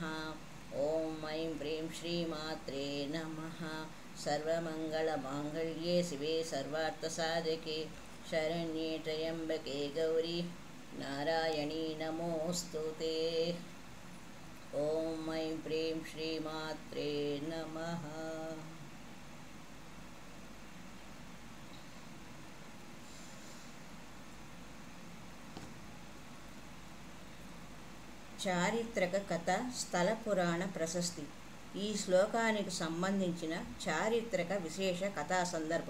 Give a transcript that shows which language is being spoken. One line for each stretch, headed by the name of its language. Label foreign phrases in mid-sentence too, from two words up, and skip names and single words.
Sanskrit: ॐ ऐं प्रीं श्रीमात्रे नमः। सर्वमङ्गलमाङ्गल्ये शिवे सर्वार्थसाधके शरण्ये त्र्यम्बके गौरी नारायणी नमोऽस्तु ते। ॐ ऐं प्रीं श्रीमात्रे नमः।
Telugu: చారిత్రక కథ స్థల పురాణ ప్రశస్తి. ఈ శ్లోకానికి సంబంధించిన చారిత్రక విశేష కథా సందర్భం.